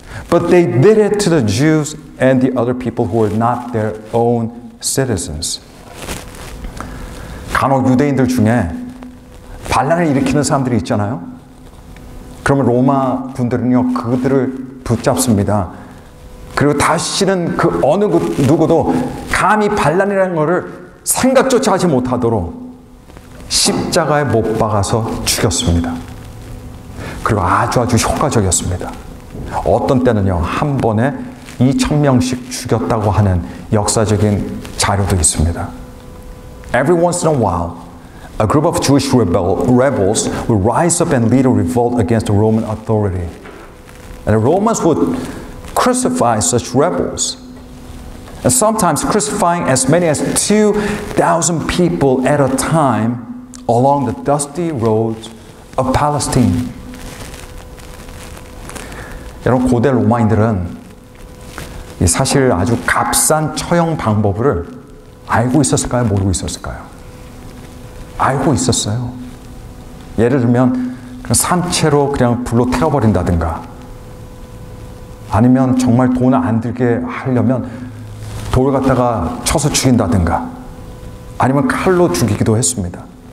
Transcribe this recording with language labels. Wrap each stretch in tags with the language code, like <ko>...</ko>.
<en>But they did it to the Jews and the other people who were not their own citizens.</en> <ko>간혹 유대인들 중에 반란을 일으키는 사람들이 있잖아요. 그러면 로마 군들은요, 그들을 붙잡습니다. 그리고 다시는 그 어느 누구도 감히 반란이라는 것을 생각조차 하지 못하도록 십자가에 못 박아서 죽였습니다. 그리고 아주 효과적이었습니다. 어떤 때는요, 한 번에 2,000명씩 죽였다고 하는 역사적인 자료도 있습니다.</ko> <en>Every once in a while, a group of Jewish rebels would rise up and lead a revolt against the Roman authority. And the Romans would crucify such rebels. And sometimes crucifying as many as 2,000 people at a time along the dusty roads of Palestine.</en> <ko>여러분, 고대 로마인들은 사실 아주 값싼 처형 방법을 알고 있었을까요? 모르고 있었을까요? 알고 있었어요. 예를 들면 산채로 그냥 불로 태워버린다든가, 아니면 정말 돈 안 들게 하려면 돌 갖다가 쳐서 죽인다든가, 아니면 칼로 죽이기도 했습니다.</ko>